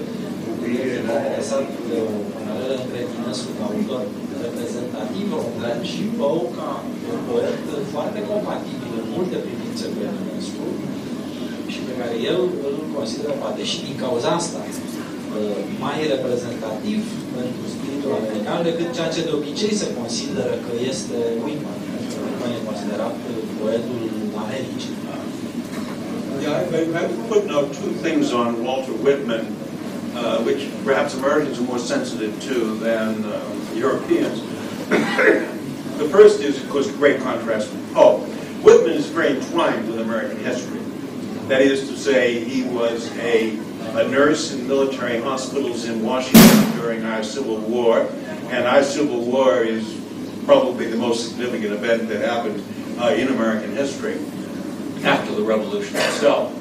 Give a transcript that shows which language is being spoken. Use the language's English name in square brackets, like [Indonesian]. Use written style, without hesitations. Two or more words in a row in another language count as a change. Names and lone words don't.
[Romanian] E interesant de o paralelă între Ernest ca autor reprezentativ român și Poe ca un poet foarte compatibil în multe privințe cu Ernest și pe care el îl consideră, poate și din cauza asta, mai reprezentativ pentru spiritul american decât ceea ce de obicei se consideră că este Whitman. Whitman e considerat poetul Americii. [English] Yeah, I would put now two things on Walter Whitman, which perhaps Americans are more sensitive to than Europeans. The first is, of course, great contrast with Poe. Whitman is very entwined with American history. That is to say, he was a nurse in military hospitals in Washington during our Civil War, and our Civil War is probably the most significant event that happened in American history after the Revolution itself.